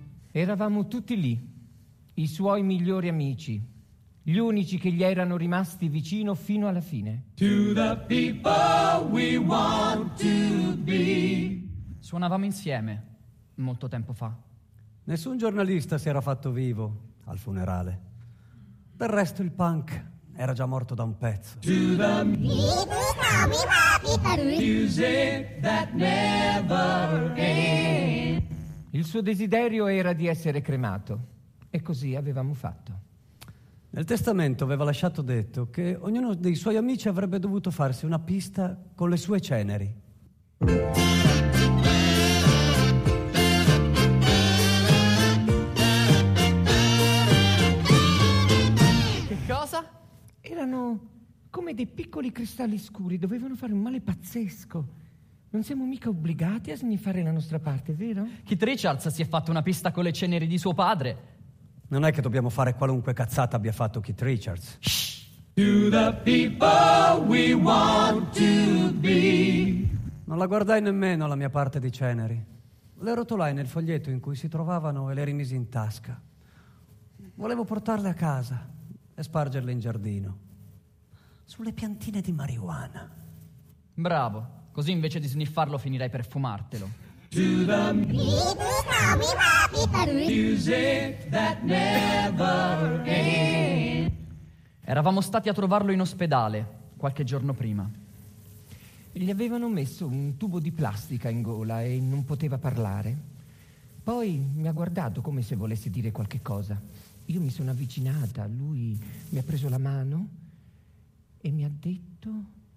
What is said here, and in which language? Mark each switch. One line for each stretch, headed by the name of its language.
Italian: Eravamo tutti lì, i suoi migliori amici, gli unici che gli erano rimasti vicino fino alla fine.
English: To the people we want to be.
Italian: Suonavamo insieme, molto tempo fa. Nessun giornalista si era fatto vivo al funerale. Del resto il punk era già morto da un pezzo.
English: To the music that never ends.
Italian: Il suo desiderio era di essere cremato. E così avevamo fatto. Nel testamento aveva lasciato detto che ognuno dei suoi amici avrebbe dovuto farsi una pista con le sue ceneri. Che cosa? Erano come dei piccoli cristalli scuri, dovevano fare un male pazzesco. Non siamo mica obbligati a sniffare la nostra parte, vero? Keith Richards si è fatto una pista con le ceneri di suo padre. Non è che dobbiamo fare qualunque cazzata abbia fatto Keith Richards. Shh.
English: To the people we want to be.
Italian: Non la guardai nemmeno la mia parte di ceneri. Le rotolai nel foglietto in cui si trovavano e le rimisi in tasca. Volevo portarle a casa e spargerle in giardino. Sulle piantine di marijuana. Bravo, così invece di sniffarlo finirei per fumartelo.
English: To the music that never ends.
Italian: Eravamo stati a trovarlo in ospedale qualche giorno prima. Gli avevano messo un tubo di plastica in gola e non poteva parlare. Poi mi ha guardato come se volesse dire qualche cosa. Io mi sono avvicinata, lui mi ha preso la mano e mi ha detto...